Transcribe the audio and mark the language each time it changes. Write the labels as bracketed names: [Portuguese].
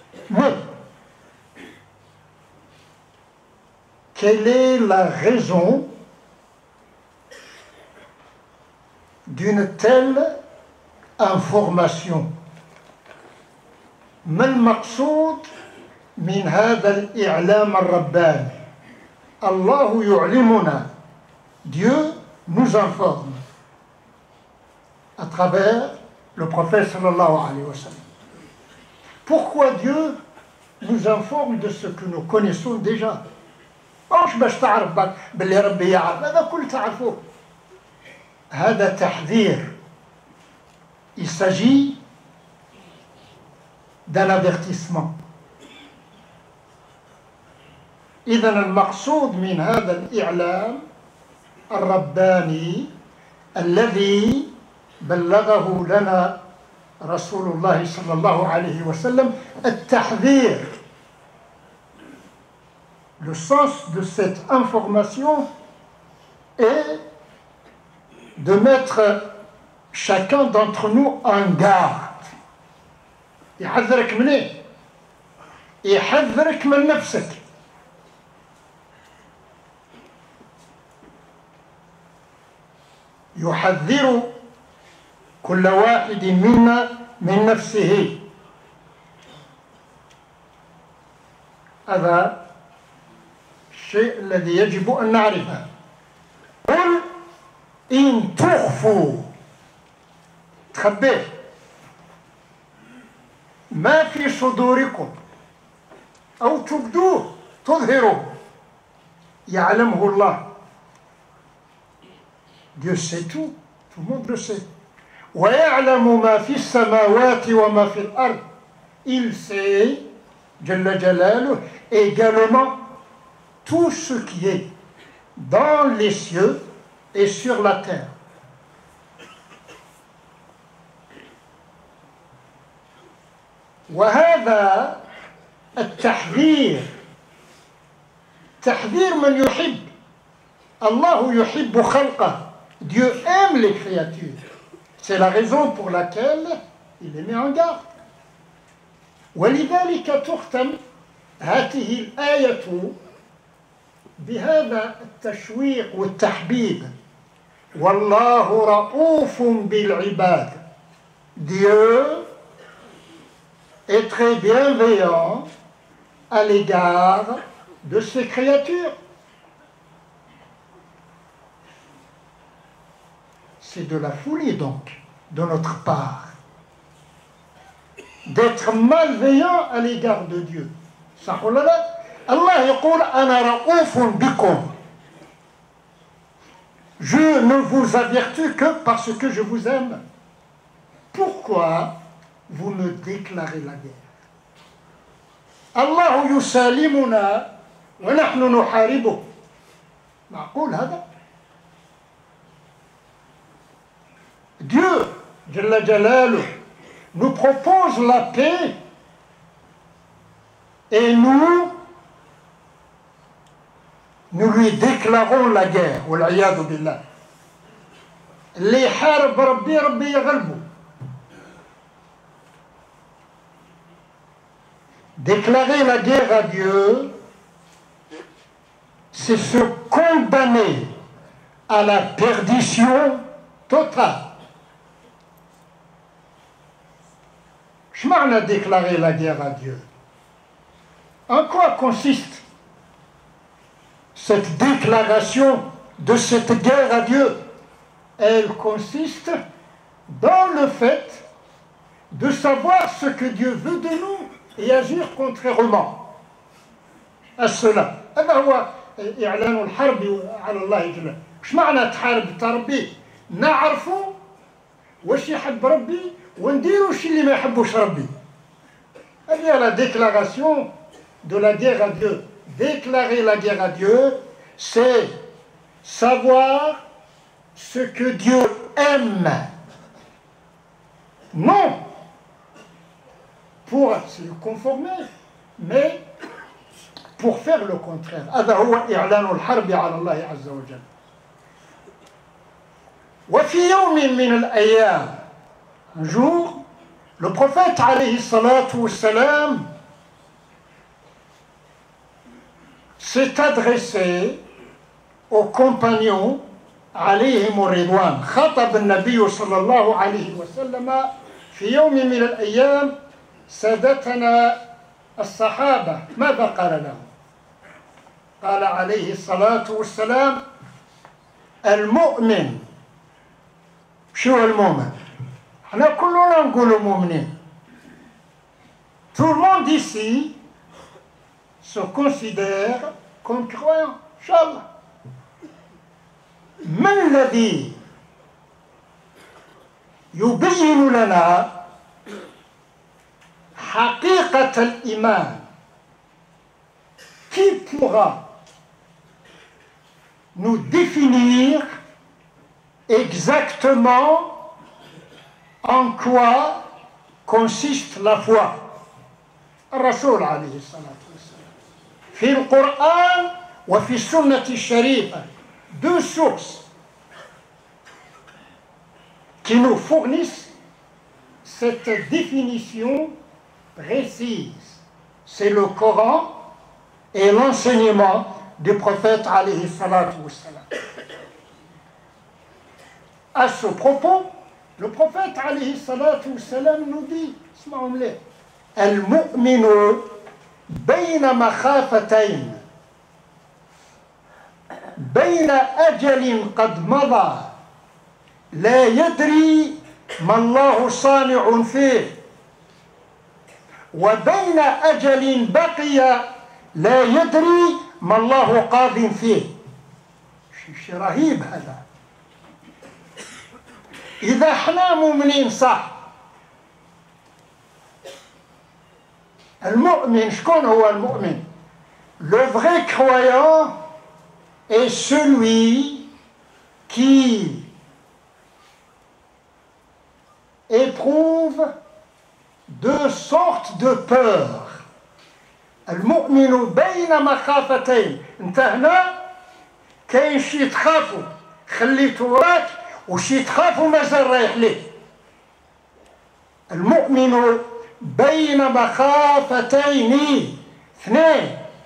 [French] Mais quelle est la raison d'une telle information? [Arabic] ما المقصود من هذا الإعلام الرباني؟ الله يعلمنا. [French] Dieu nous informe à travers le prophète sallallahu alayhi wa sallam. Pourquoi Dieu nous informe de ce que nous connaissons déjà? [Arabic] مش باش تعرف باللي ربي يعرف، هذا كل تعرفوه. هذا تحذير. [French] Il s'agit d'un avertissement. [Arabic] إذن المقصود من هذا الإعلام الرباني الذي بلغه لنا رسول الله صلى الله عليه وسلم التحذير. [French] Le sens de cette information est de mettre chacun d'entre nous en garde. [Arabic] يحذرك من ايه؟ يحذرك من نفسك. يحذر كل واحد منا من نفسه. هذا الشيء الذي يجب أن نعرفه. قل إن تخفوا، تخبيه، ما في صدوركم أو تبدوه، تظهروه، يعلمه الله. [French] Dieu sait tout le monde le sait. [Arabic] ويعلم ما في السماوات وما في الأرض. [French] Il sait, Jalla Jalaluh, également tout ce qui est dans les cieux et sur la terre. [Arabic] وهذا التحذير تحذير من يحب. الله يحب خلقه. [French] Dieu aime les créatures. C'est la raison pour laquelle il les met en garde. [Arabic] ولذلك تختم هذه الآية بهذا التشويق والتحبيب. والله رؤوف بالعباد. [French] Dieu est très bienveillant à l'égard de ses créatures. C'est de la folie donc, de notre part, d'être malveillant à l'égard de Dieu. [Arabic] صح ولا لا؟ الله يقول أنا رؤوف بكم. [French] Je ne vous avertis que parce que je vous aime. Pourquoi vous me déclarez la guerre? [Arabic] الله يسالمنا ونحن نحاربه. معقول هذا؟ [French] Dieu, Jalla Jalaluh, nous propose la paix et nous lui déclarons la guerre. [Arabic] Wal'iyadu billah. اللي يحارب ربي ربي يغلبه. [French] Déclarer la guerre à Dieu, c'est se condamner à la perdition totale. Je m'en ai déclaré la guerre à Dieu. En quoi consiste cette déclaration de cette guerre à Dieu? Elle consiste dans le fait de savoir ce que Dieu veut de nous et agir contrairement à cela. [Arabic] هذا هو إعلان الحرب على الله جل. إيش معنى تحارب ربي؟ نعرفوا واش يحب ربي ونديروا الشيء اللي ما يحبوش ربي. هذه [French] la déclaration de la guerre à Dieu. Déclarer la guerre à Dieu, c'est savoir ce que Dieu aime. Non pour se conformer, mais pour faire le contraire. [Arabic] هذا هو إعلان الحرب على الله عز وجل. وفي يوم من الأيام, [French] un jour, le prophète alayhi salatu wassalam s'est adressé aux compagnons [Arabic] عليهم الرضوان. خطب النبي صلى الله عليه وسلم في يوم من الأيام سادتنا الصحابة. ماذا قال لهم؟ قال عليه الصلاة والسلام: المؤمن. شو المؤمن؟ احنا كلنا نقولوا مؤمنين. [French] Tout le monde ici se considère comme croyant. Inch'Allah. [Arabic] ما الذي يبين لنا حقيقة الإيمان؟ [French] Qui pourra nous définir exactement en quoi consiste la foi? [Arabic] الرسول عليه الصلاة والسلام في القرآن وفي السنة الشريفة. [French] Deux sources qui nous fournissent cette définition précise. C'est le Coran et l'enseignement du prophète alayhi salatu wassalam. À ce propos, le prophète alayhi salatu wassalam nous dit, [Arabic] المؤمن بين مخافتين بين أجل قد مضى لا يدري ما الله صانع فيه وبين أجل بقي لا يدري ما الله قاض فيه. شيء رهيب هذا. إذا احنا مؤمنين صح، المؤمن شكون هو المؤمن؟ [French] Le vrai croyant est celui qui éprouve deux sortes de peur. [Arabic] المؤمن بين مخافتين. انت هنا كاين شي تخافوا خليته وراك وشي تخافوا مازال رايح ليه. المؤمن بين مخافتين اثنين.